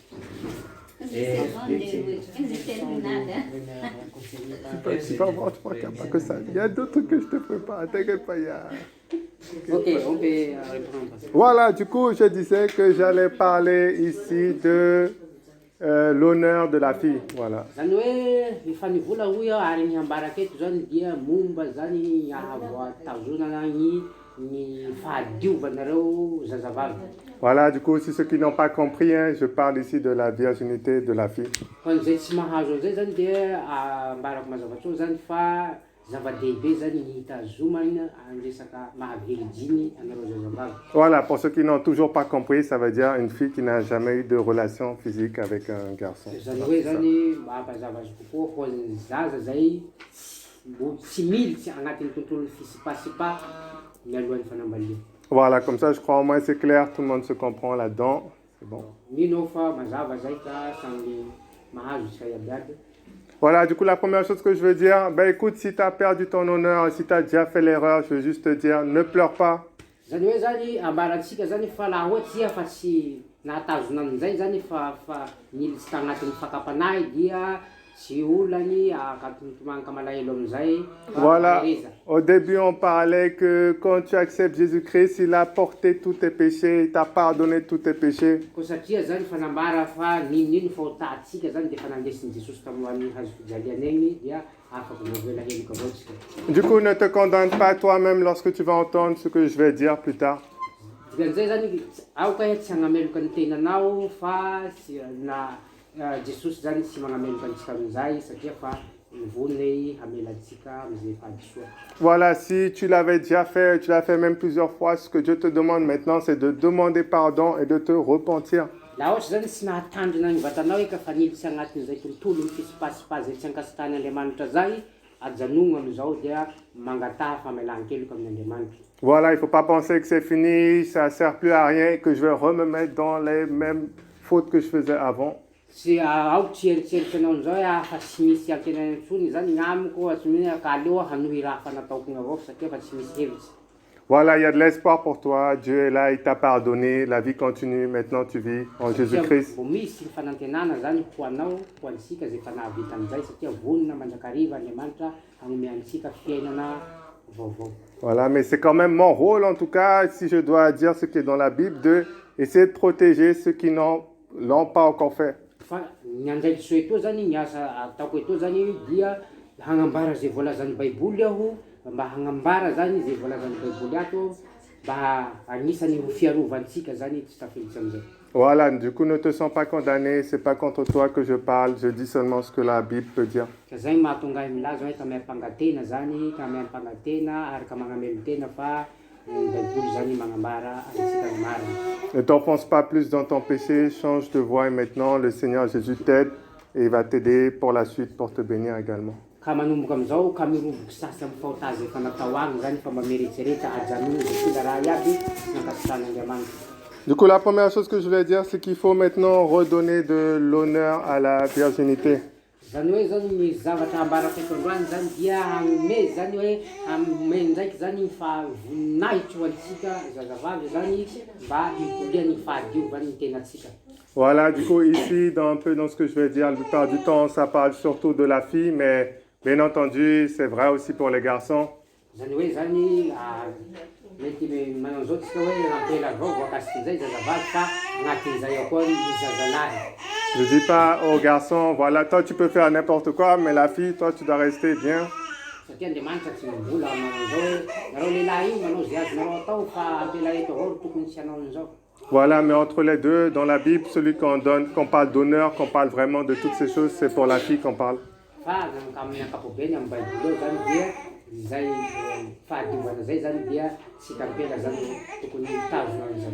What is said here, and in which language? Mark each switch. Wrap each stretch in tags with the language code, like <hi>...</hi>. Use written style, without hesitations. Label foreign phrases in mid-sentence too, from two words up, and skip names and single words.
<fr>Tu peux avoir, tu crois qu'il n'y a pas que ça. Il y a d'autres trucs que je te prépare. T'inquiète pas, il y a... Ok, on peut reprendre. Voilà, du coup, je disais que j'allais parler ici de l'honneur de la fille. Voilà.</fr> <mg>Zany hoe efa nivola hoy aho ary ny ambaraky eto zany dia momba zany ahavoatazonana ny fahadiovanareo zazavavy.</mg> <fr>Voilà, du coup, si ceux qui n'ont pas compris, hein, je parle ici de la virginité de la fille.</fr> <mg>Fa zay tsy mahazo an'izay zany dia ambarako mazavatsy zany fa zava-dehibe zany ny hitazomana andresaka mahavirijiny anareo zazavavy.</mg> <fr>Voilà, pour ceux qui n'ont toujours pas compris, ça veut dire une fille qui n'a jamais eu de relation physique avec un garçon.</fr> <mg>Zany hoe zany mampazava azy kokoa ho an'ny zaza zay mbo tsy militsy agnatin'ny tontolo fisipasipa mialohan'ny fanambalia.</mg> <fr>Voilà, comme ça, je crois au moins c'est clair, tout le monde se comprend là-dedans. C'est bon.</fr> <mg>Mino fa mazava zay ka samy mahazo tsika iabiaby.</mg> <fr>Voilà, du coup, la première chose que je veux dire, ben écoute, si tu as perdu ton honneur, si tu as déjà fait l'erreur, je veux juste te dire, ne pleure pas.</fr> <mg>Zany hoe zany ambaratsika zany fa laha ohatsy iha fa tsy nahatazona an'izay zany fa nilitsy tagnatin'ny fakapanahy dia tsy olany akatontomagnika malahelo amizay.</mg> <fr>Voilà, au début on parlait que quand tu acceptes Jésus-Christ, il a porté tous tes péchés, il t'a pardonné tous tes péchés.</fr> <mg>Ko satria zany fanambara fa ninino fa otatsika zany dia fa nandesin'i Jesosy tamin'ny hazo fijaliana egny dia afaka voavela heloka avao tsika.</mg> <fr>Du coup, ne te condamne pas toi-même lorsque tu vas entendre ce que je vais dire plus tard.</fr> <mg>Dikan'izay zany aoka tsy hagnameloka ny tenanao fa na Jesosy zany tsy magnameloka antsika amin'izay satria fa nivony hamelantsika am'izay fahadisoa.</mg> <fr>Voilà, si tu l'avais déjà fait, tu l'as fait même plusieurs fois, ce que Dieu te demande maintenant, c'est de demander pardon et de te repentir.</fr> <mg>Laha ohatsy zany tsy nahatandrina ny vatanao eka fa nilitsy agnatin'izay tontolo fisipasipa zay tsy ankasitrahan'Andriamanitra zay, ajanogno amizao dia mangataha famelan-keloka amin'Andriamanitra.</mg> <fr>Voilà, il ne faut pas penser que c'est fini, ça ne sert plus à rien, que je vais remettre dans les mêmes fautes que je faisais avant.</fr> <mg>Tsy aoko tsy eritseritsy anao an'izao hoe fa tsy misy ankenany intsony zany gn'amiko tsy mihina ka aleo hanohy raha fa nataoko igny avao satria fa tsy misy hevitsy.</mg> <fr>Voilà, il y a de l'espoir pour toi. Dieu est là, il t'a pardonné. La vie continue. Maintenant, tu vis en Jésus-Christ.</fr> <mg>Vao misy fanantenana zany ho anao, ho antsika zay efa nahavita an'izay satria vonona mandrakariva Andriamanitra hanome antsika fiainana vaovao.</mg> <fr>Voilà, mais c'est quand même mon rôle, en tout cas, si je dois dire ce qui est dans la Bible, de essayer de protéger ceux qui l'ont pas encore fait.</fr> <mg>Fa ny andraikitra soa etoa zany ny asa ataoko etoa zany dia hagnambara zay voalazan'ny Baiboly aho, mba hagnambara zany zay voalazan'ny Baiboly ato, mba anisany ho fiarovantsika zany tsy tafilitsy amizay.</mg> <fr>Voilà, du coup, ne te sens pas condamné, c'est pas contre toi que je parle, je dis seulement ce que la Bible peut dire.</fr> <mg>Ka zay mahatonga ahy milaza hoe kamay-pangatena zany, kamay-pangatena ary ka magnamelo-tena fa ny Baiboly zany magnambara antsika ny marina.</mg> <fr>Ne t'enfonce pas plus dans ton péché, change de voie et maintenant le Seigneur Jésus t'aide et il va t'aider pour la suite, pour te bénir également.</fr> <mg>Ka manomboka amizao ka miroboky sasy amin'ny fahotazy efa natao agny zany fa mba mieretsereta ajanony zay tonga raha iaby sy nankasitan'Andriamanitra.</mg> <fr>Du coup, la première chose que je voulais dire, c'est qu'il faut maintenant redonner de l'honneur à la virginité.</fr> <mg>Zany hoe zany ny zavatra ambarako eto androany zany dia hanome zany hoe hanome ndraiky zany fa voninahitra ho antsika zazavavy zany mba hikolia ny fahadiovany ny tenatsika.</mg> <fr>Voilà, du coup, ici, un peu dans ce que je vais dire, la plupart du temps, ça parle surtout de la fille, mais bien entendu, c'est vrai aussi pour les garçons.</fr> <mg>Zany hoe zany mety manao zao tsika hoe ampela avao voakasiky zay zazavavy fa agnatin'izay ao koa ny zazalahy.</mg> <fr>Je dis pas aux garçons, voilà, toi tu peux faire n'importe quoi, mais la fille, toi tu dois rester bien.</fr> <mg>Satria Andriamanitra tsy mivola manao zao hoe nareo lehilahy io manao zay azonareo atao fa ampela eto avao tokony tsy hanao an'izao.</mg> <fr>Voilà, mais entre les deux, dans la Bible, celui qu'on parle d'honneur, qu'on parle vraiment de toutes ces choses, c'est pour la fille qu'on parle.</fr> <mg>Fa amin'ny ankapobeny amin'ny Baiboly ao zany dia zay fahadiovana zay zany dia sika ampela zany tokony mitazona an'izany.</mg>